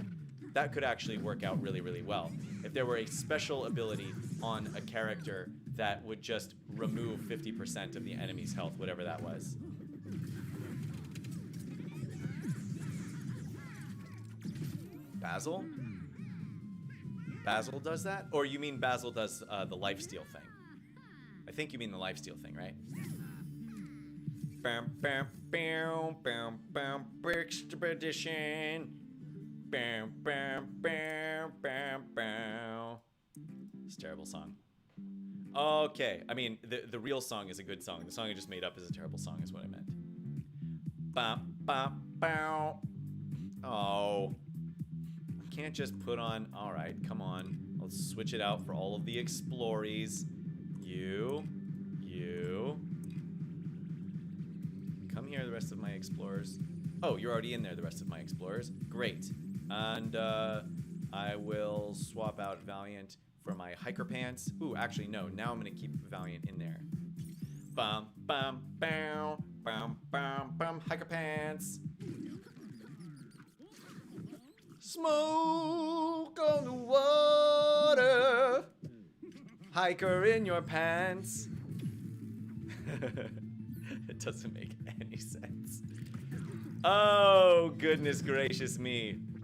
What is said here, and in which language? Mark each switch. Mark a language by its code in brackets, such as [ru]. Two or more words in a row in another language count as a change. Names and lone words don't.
[en] That could actually work out really, really well. If there were a special ability on a character that would just remove 50% of the enemy's health, whatever that was. Basil? Basil does that? Or you mean Basil does the lifesteal thing? I think you mean the lifesteal thing, right? Bam, bam, bam, bam, bam, expedition. Bam, bam, bam, bam, bam. It's a terrible song. Okay, I mean, the real song is a good song. The song I just made up is a terrible song, is what I meant. Bam, bam, bam. Oh. I can't just put on... Alright, come on. Let's switch it out for all of the explorees. You. Come here, the rest of my explorers. Oh, you're already in there, the rest of my explorers. Great. And I will swap out Valiant for my hiker pants. Ooh, actually, no. Now I'm going to keep Valiant in there. Bum, bum, bam, bum, bum, bum. Hiker pants. Smoke on the water. Hiker in your pants. It doesn't make any sense. Oh, goodness gracious me.